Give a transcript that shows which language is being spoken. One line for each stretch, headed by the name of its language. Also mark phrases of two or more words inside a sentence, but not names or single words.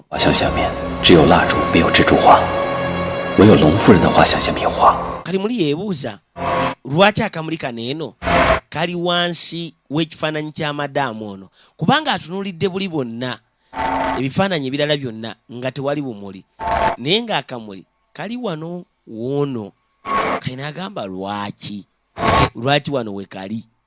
Chinese: 画像下面只有蜡烛，没有蜘蛛画，唯有龙夫人的画像下面画。
Ganda: kali muli yeebuuza lwaki akamuli kano eno kali wansi w'ekifaananyi kya madaamu ono kubanga atunuulidde buli bonna ebifaananyi ebirala byonna nga tewali bumuli naye ng'akamuli kali wano woono kalina agamba lwaki wano we kali